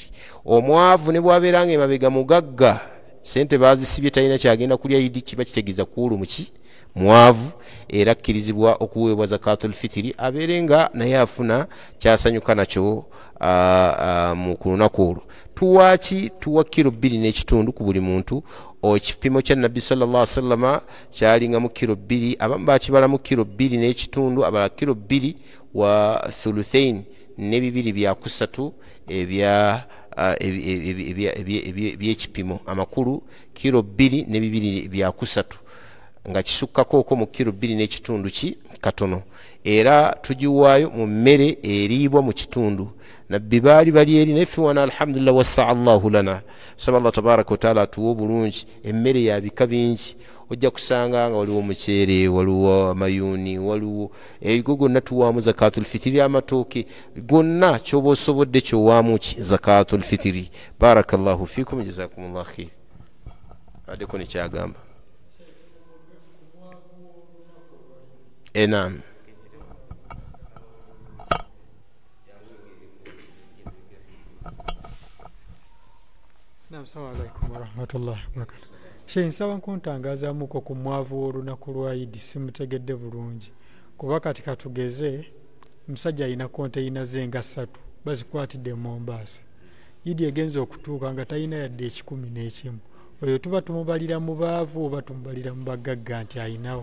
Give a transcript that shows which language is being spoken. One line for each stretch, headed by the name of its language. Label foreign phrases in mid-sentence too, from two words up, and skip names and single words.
Ganda: Omwavu ne bw'abeera emabega mugagga sente baazisibye talina kyagenda kulya yidi, kiba kitegeeza kuulu muki mwavu, era akkirizibwa okuweebwa
Arabic: زكاة الفطر
Ganda: abeere nga naye afuna kyasanyuka nakyo mu ku lunaku olwo. Tuwaaki tuwa kilo 2 n'ekitundu ku buli muntu. Ekipimo kya Nabbi
Arabic: صلى الله عليه وسلم
Ganda: kyalinga mu kilo 2, abamu bakibala mu kilo 2 n'ekitundu, abala kilo 2
Arabic: وثلثين
Ganda: ne 2 bya kusatu ebyekipimo amakulu kilo 2 ne 2 bya kusatu nga kisukkako mu kilo 2 n'ekitundu katono. Era tugiwaayo mu mmere eriibwa mu kitundu. Nabbi baali bali eri naffe wana
Arabic: الحمد لله وسع الله لنا.
Ganda: Saba
Arabic: الله تبارك وتعالى
Ganda: atuwa obulungi emmere ya bika bingi. Ojja kusanga nga waliwo omuceere, waliwo amayuuni, waliwo ebigo gonna tuwaamu
Arabic: زكاة الفطر.
Ganda: Amatooke gonna kyoba osobodde kyowaamu
Arabic: زكاة الفطر. بارك الله فيكم، جزاكم الله خيرا.
Ganda: Addeko nekyagamba. Naam.
Arabic: السلام عليكم ورحمة الله وبركاته.
Ganda: Sheikh, nsaba nkuntangazaamuko ku mwavu w'olunaku lwa Idi, simutegedde bulungi. Kuba kati katugeze musajja alina konteyina ze nga 3 bazikwatidde Mombasa. Idi egenza okutuuka nga talina yadde 11. Oyo tuba tumubalira mu baavu oba tumubalira mu bagagga nti ayinawo?